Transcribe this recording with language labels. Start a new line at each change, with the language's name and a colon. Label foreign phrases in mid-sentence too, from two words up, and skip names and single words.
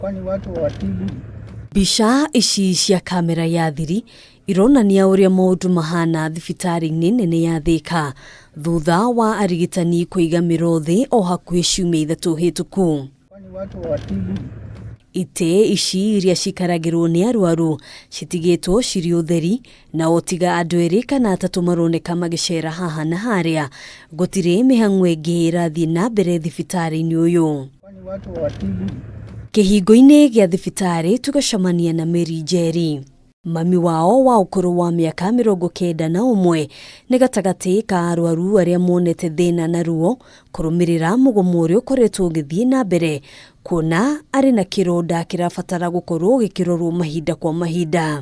Swahili: Kwani watu watibu.
Kikuyu: Bica ici cia kamera ya thiri ironania uria maundu mahana thibitari-ini nene ya Thika thutha wa arigitani kuiga miro thi o hakuhi ciumia ithatu hituku.
Swahili: Kwani watu watibu.
Kikuyu: Ite ici iria cikaragirwo ni Arwaru citigitwo ciri utheri na otiga andu eri kana atatu maroneka magicera haha na haria gutire mihang'o ingi irathie na mbere thibitari-ini uyu.
Swahili: Kwani watu watibu.
Kikuyu: Kihingo-ini gia thibitari tugacamania na Mary Jerry. Mami wao wa ukuru wa miaka 91 ni gatagati ka Arwaru aria monete thina na ruo kurumirira mugomo uria ukoretwo ugithie na mbere kuona ari na kironda kirabatara gukorwo gikirorwo mahinda kwa mahinda.